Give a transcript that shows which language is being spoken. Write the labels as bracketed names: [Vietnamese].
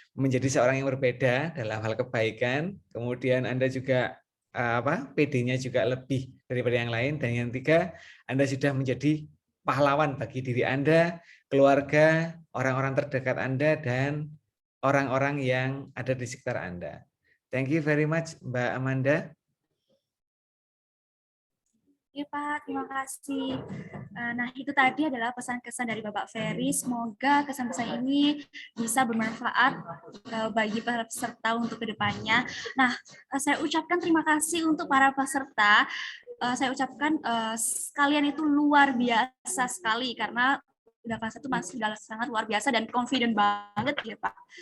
[Indonesian] Menjadi seorang yang berbeda dalam hal kebaikan, kemudian Anda juga PD-nya juga lebih daripada yang lain, dan yang 3, Anda sudah menjadi pahlawan bagi diri Anda, keluarga, orang-orang terdekat Anda, dan orang-orang yang ada di sekitar Anda. [English] Thank you very much, Mbak Amanda. [Indonesian] Oke Pak, terima kasih. Nah, itu tadi adalah pesan-kesan dari Bapak Ferry. Semoga kesan-pesan ini bisa bermanfaat bagi para peserta untuk kedepannya. Nah, saya ucapkan terima kasih untuk para peserta. Saya ucapkan kalian itu luar biasa sekali karena udah kelas 1 masih sudah sangat luar biasa dan confident banget ya Pak.